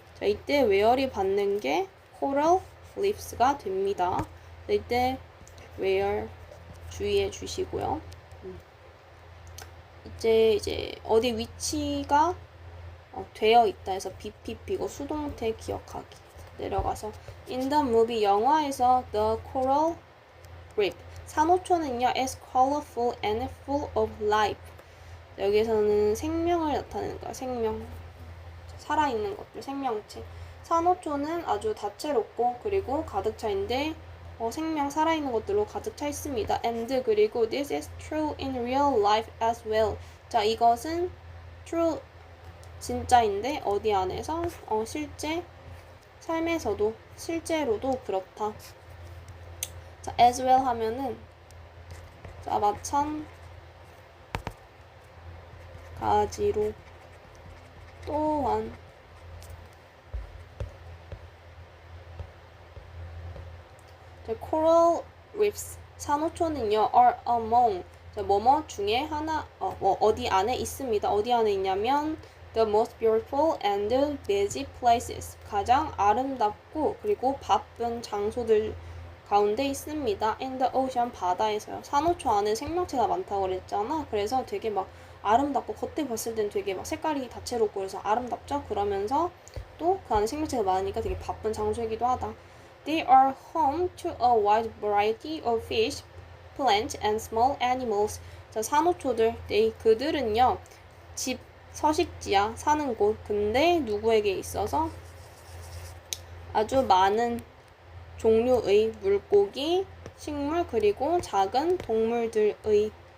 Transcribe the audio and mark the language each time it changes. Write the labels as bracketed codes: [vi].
[ko] 자, 이때 where이 받는 게 coral reefs가 됩니다. 자, 이때 where 주의해 주시고요. 이제 어디 위치가 되어 있다 해서 BPP 이거 수동태 기억하기. 내려가서 [en] in the movie [ko] 영화에서 [en] the coral reef [ko] 산호초는요 [en] is colorful and full of life. [ko] 여기서는 생명을 나타내는 거야. 생명, 살아있는 것들, 생명체. 산호초는 아주 다채롭고 그리고 가득 차인데 생명, 살아있는 것들로 가득 차 있습니다. [en] and [ko] 그리고 [en] this is true in real life as well. [ko] 자, 이것은 true 진짜인데 어디 안에서 실제 삶에서도 실제로도 그렇다. 자, [en] as well [ko] 하면은 자, 마찬가지로 또한 coral reefs 산호초는요 [en] are among [ko] 뭐뭐 중에 하나 어디 안에 있습니다. 어디 안에 있냐면 [en] the most beautiful and busy places [ko] 가장 아름답고 그리고 바쁜 장소들 가운데 있습니다. [en] in the ocean [ko] 바다에서요. 산호초 안에 생명체가 많다고 그랬잖아. 그래서 되게 막 아름답고 겉에 봤을 땐 되게 막 색깔이 다채롭고 그래서 아름답죠. 그러면서 또 그 안에 생명체가 많으니까 되게 바쁜 장소이기도 하다. [en] They are home to a wide variety of fish, plants, and small animals. [ko] 자, 산호초들, 그들은요, 집, 서식지야, 사는 곳. 근데 누구에게 있어서 아주 많은 종류의 물고기, 식물, 그리고 작은 동물들의.